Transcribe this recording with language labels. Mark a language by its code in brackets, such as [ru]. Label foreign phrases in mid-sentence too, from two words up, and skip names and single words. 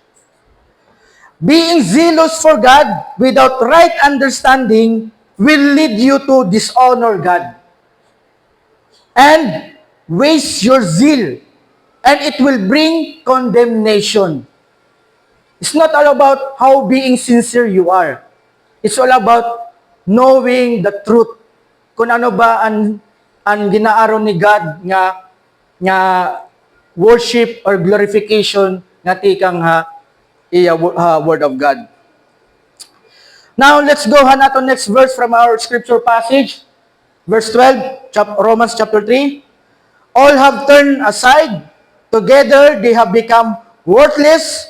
[en] Being zealous for God without right understanding will lead you to dishonor God and waste your zeal, and it will bring condemnation. It's not all about how being sincere you are. It's all about knowing the truth. [hil] Kung ano ba ang ginaaron ni God nga [en] worship or glorification [hil] nga tikang [en] word of God. Now, let's go nato next verse from our scripture passage. Verse 12, Romans chapter 3. All have turned aside. Together they have become worthless.